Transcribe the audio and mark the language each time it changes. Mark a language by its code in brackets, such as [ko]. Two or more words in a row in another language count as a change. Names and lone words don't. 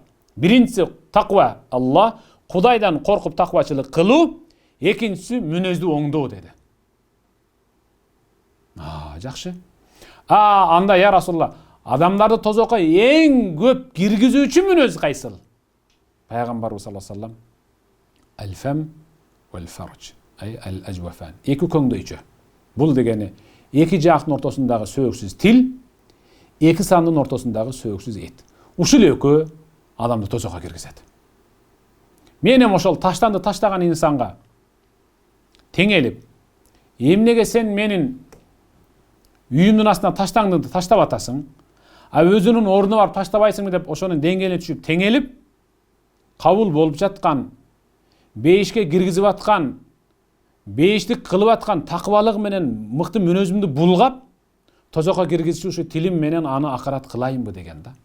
[ky] Биринчиси таква, Алла, Кудайдан коркуп таквачылык кылуу, экинчиси мүнөздү оңдоо деди. Жакшы. Анда [ar] يا رسول الله, [ky] адамдарды тозокко эң көп киргизүүчү мүнөз кайсыл? Пайгамбарыбыз [ar] صلى الله عليه وسلم: "الفم والفرج", ал-ажвафан. [ky] Эки көңдөйчү. Бул дегени эки жактын ортосундагы сөөгсүз тил, эки сандын ортосундагы сөөгсүз эт. Ушул экөө адамды тозокко киргизет. Мен эми ошол таштанды таштаган инсанга теңелип, эмнеге сен менин үйүмдүн астына таштаңды таштап атасың, а өзүнүн ордуна барып таштабайсыңбы деп ошонун деңгээлине түшүп теңелип, кабыл болуп жаткан, бейишке киргизип аткан, бейиштик кылып аткан такыбалыгы менен мыкты мүнөзүмдү булгап, тозокко киргизчү ушу тилим менен аны акарат кылайынбы деген да.